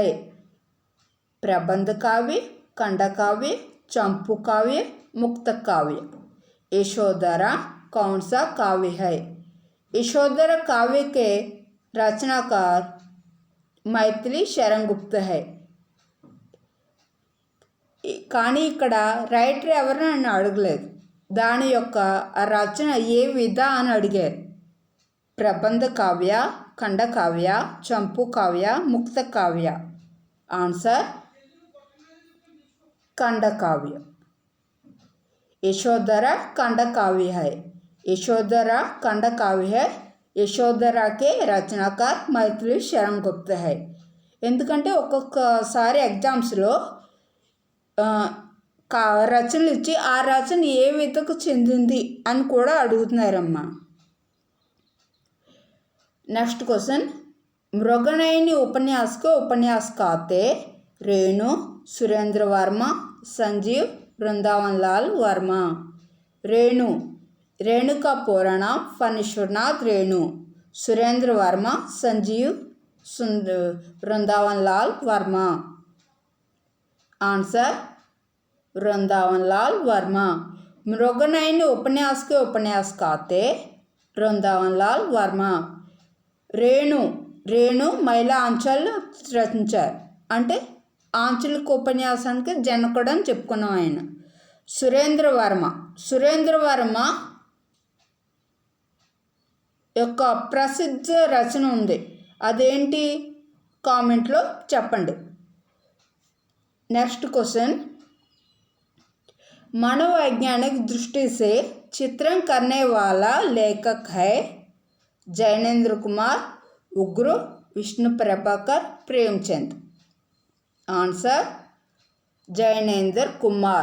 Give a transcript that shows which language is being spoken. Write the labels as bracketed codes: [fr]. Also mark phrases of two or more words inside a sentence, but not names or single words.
[hi] प्रबंध काव्य, खंडकाव्य, चंपू काव्य, मुक्त काव्य। यशोधरा कौन सा काव्य है? यशोधरा काव्य के रचनाकार मैथिली शरण गुप्त है. [te] కానీ ఇక్కడ రైటర్ ఎవరిని అని అడగలేదు, దాని యొక్క రచన ఏ విధ అని అడిగారు. [hi] प्रबंध काव्य, खंडकाव्य, चंपू काव्य, मुक्त काव्य. ఆన్సర్ खंडकाव्य. यशोधरा खंडकाव्य है. यशोधरा खंडकाव्य है. यशोधरा के रचनाकार मैथिली शरण गुप्त है. [te] ఎందుకంటే ఒక్కొక్కసారి ఎగ్జామ్స్లో రచనలు ఇచ్చి ఆ రచన ఏ విధకు చెందింది అని కూడా అడుగుతున్నారమ్మా. [en] next question, [hi] मृगनयनी उपन्यास को उपन्यास कहते रेणु, सुरेंद्र वर्मा, संजीव, वृंदावन लाल वर्मा. रेणु, रेणु का पूरा नाम फणीश्वरनाथ रेणु. सुरेंद्र वर्मा, संजीव, वृंदावन लाल वर्मा. आंसर वृंदावन लाल वर्मा. मृगनयनी उपन्यास के उपन्यास कहते वृंदावन लाल वर्मा. [te] రేణు, రేణు మహిళా ఆంచల్ రచించారు, అంటే ఆంచలిక ఉపన్యాసానికి జనకుడు అని చెప్పుకున్నాం ఆయన. సురేంద్ర వర్మ, సురేంద్ర వర్మ యొక్క ప్రసిద్ధ రచన ఉంది, అదేంటి కామెంట్లో చెప్పండి. [en] next question, [hi] मनोवैज्ञानिक दृष्टि से चित्रण करने वाला लेखक है जैनेन्द्र कुमार, उग्र, विष्णु प्रभाकर, प्रेमचंद. आंसर जैनेन्द्र कुमार.